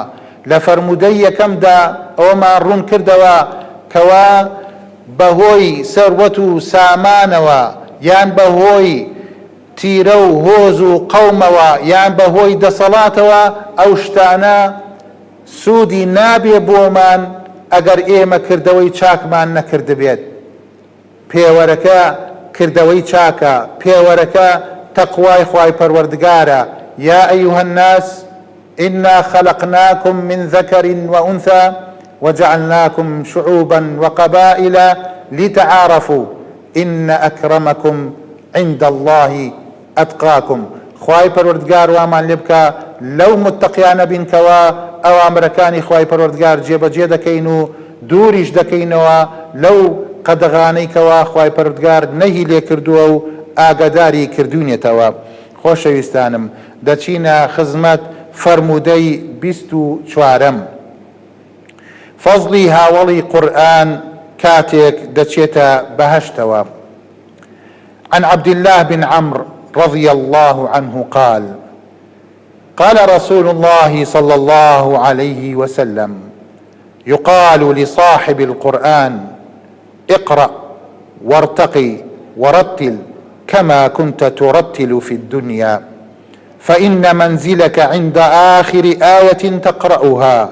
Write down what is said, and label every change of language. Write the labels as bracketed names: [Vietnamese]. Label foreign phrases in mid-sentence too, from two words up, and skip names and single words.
[Central Kurdish] لە فەرمودەی یەکەمدا ئەوەمان ڕوون کردەوە کەوا بەهۆی سەروەت و سامانەوە، یان بەهۆی تیرە و هۆز و قەومەوە، یان بەهۆی دەسەڵاتەوە ئەو شتانە سوودی نابێ بۆمان ئەگەر ئێمە کردەوەی چاکمان نەکردبێت. پێوەرەکە کردەوەی چاکە، پێوەرەکە تەقوای خوای پەروەردگارە. [Arabic] یا ئەیوهە الناس إنا خلقناكم من ذكر وأنثى وجعلناكم شعوبا وقبائل لتعارفوا إن أكرمكم عند الله أتقاكم. [Central Kurdish] خوای پەروەردگار وامان لێ بکە لەو متەقیانە بینکەوە ئەوامرەکانی خوای پەروەردگار جێبەجێ دەکەین و دووریش دەکەینەوە لەو قەدەغانەی کەوا خوای پەروەردگار نەهی لێ کردووە و ئاگاداری کردوونێتەوە. خۆشەویستانم، دەچینە خزمەت فرمودەی 24م، فەزلی هاوڵی قورئان كاتيك دچيتا بهشتوا. [Arabic] عن عبد الله بن عمرو رضي الله عنه قال: قال رسول الله صلى الله عليه وسلم: يقال لصاحب القرآن: اقرأ وارتقي ورتل كما كنت ترتل في الدنيا، فإن منزلك عند آخر آية تقرأها.